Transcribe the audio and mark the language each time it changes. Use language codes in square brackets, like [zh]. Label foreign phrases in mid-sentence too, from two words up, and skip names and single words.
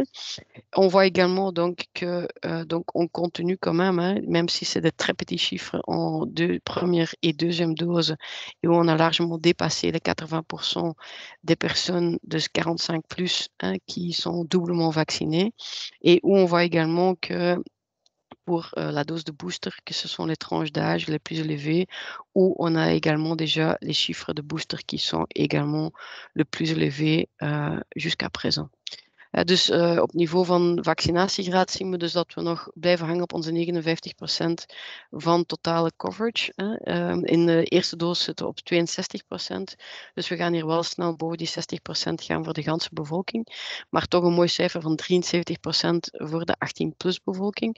[fr] On voit également donc que donc on continue quand même, hein, même si c'est des très petits chiffres en première et deuxième dose, et où on a largement dépassé les 80% des personnes de 45 plus, hein, qui sont doublement vaccinées, et où on voit également que pour la dose de booster, que ce sont les tranches d'âge les plus élevées, où on a également déjà les chiffres de booster qui sont également le plus élevés jusqu'à présent. [nl] Dus op niveau van vaccinatiegraad zien we dus dat we nog blijven hangen op onze 59% van totale coverage. In de eerste doos zitten we op 62%. Dus we gaan hier wel snel boven die 60% gaan voor de ganse bevolking. Maar toch een mooi cijfer van 73% voor de 18-plus bevolking.